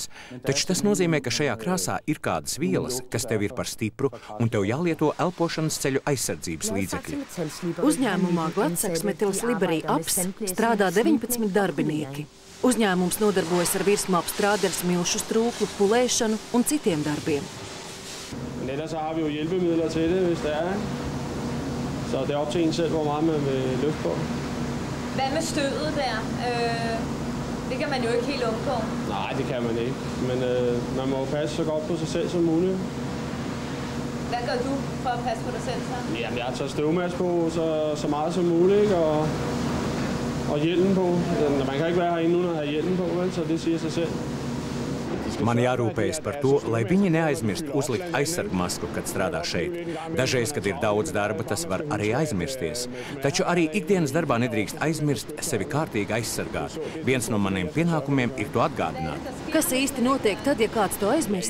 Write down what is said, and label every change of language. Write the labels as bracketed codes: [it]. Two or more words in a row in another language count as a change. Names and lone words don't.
[lv] Taču tas nozīmē, ka šajā krāsā ir kādas vielas, kas tev ir par stipru, un tev jālieto elpošanas ceļu aizsardzības līdzekļi. Uzņēmumā Glatsaksmetils Liberī Aps strādā 19 darbinieki. Uzņēmums nodarbojas ar virsmu apstrādi ar smilšu strūklu, pulēšanu un citiem darbiem. [da] Ellers så har vi jo hjælpemidler til det, hvis det er. Så det er op til en selv, hvor meget man vil løfte på. Hvad med stødet der? Det kan man jo ikke helt undgå. Nej, det kan man ikke. Men man må jo passe så godt på sig selv som muligt. Hvad gør du for at passe på dig selv så? Jamen, jeg tager støvmaske på så meget som muligt, ikke? Og hjelmen på. Man kan ikke være herinde uden at have hjelmen på, vel? Så det siger sig selv. [lv] Man jārūpējas par to, lai viņi neaizmirst uzlikt aizsargmasku, kad strādā šeit. Dažreiz, kad ir daudz darba, tas var arī aizmirsties. Taču arī ikdienas darbā nedrīkst aizmirst sevi kārtīgi aizsargāt. Viens no maniem pienākumiem ir to atgādināt. Kas īsti notiek tad, ja kāds to aizmirst?